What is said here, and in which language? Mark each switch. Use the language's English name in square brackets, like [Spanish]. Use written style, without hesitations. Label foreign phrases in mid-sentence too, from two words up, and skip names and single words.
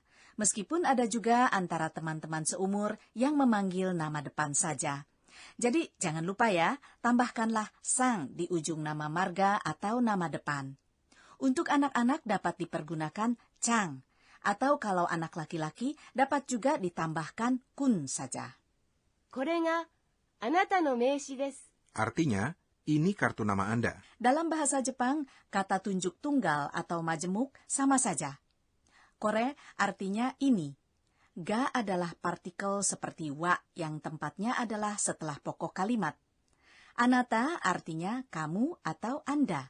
[Indonesian] Meskipun ada juga antara teman-teman seumur yang memanggil nama depan saja. Jadi, jangan lupa ya, tambahkanlah sang di ujung nama marga atau nama depan. Untuk anak-anak dapat dipergunakan chang, atau kalau anak laki-laki dapat juga ditambahkan kun saja. [Japanese] これがあなたの名刺です。 [Indonesian] Artinya, ini kartu nama Anda. Dalam bahasa Jepang, kata tunjuk tunggal atau majemuk sama saja. Kore artinya ini. Ga adalah partikel seperti wa yang tempatnya adalah setelah pokok kalimat. Anata artinya kamu atau Anda.